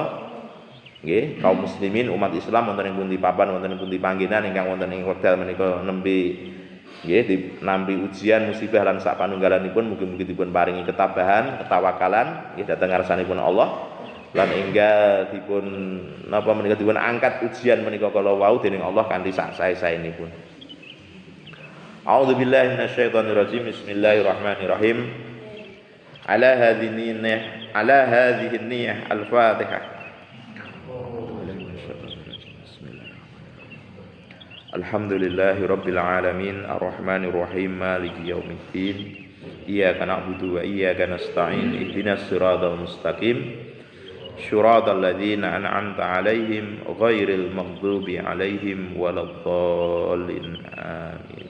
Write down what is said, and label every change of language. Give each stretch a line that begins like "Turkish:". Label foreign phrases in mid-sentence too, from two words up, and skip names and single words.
Javanese: Nggih, kaum muslimin umat Islam wonten ing pundi papan wonten ing pundi panggenan ingkang wonten ing wekdal menika nembe nggih nampi ujian musibah lan sak panunggalanipun mugi-mugi dipun paringi ketabahan, ketawakalan nggih dhateng ngarsanipun Allah lan enggal dipun napa menika dipun angkat ujian menika kala wau dening Allah kanthi sak sae-saenipun.
Arabic: أعوذ بالله من الشيطان الرجيم. بسم الله الرحمن الرحيم. على هذه النية الفاتحة. الحمد لله رب العالمين الرحمن الرحيم مالك يوم الدين إياك نعبد وإياك نستعين اهدنا الصراط المستقيم صراط الذين أنعمت عليهم غير المغضوب عليهم ولا الضالين آمين.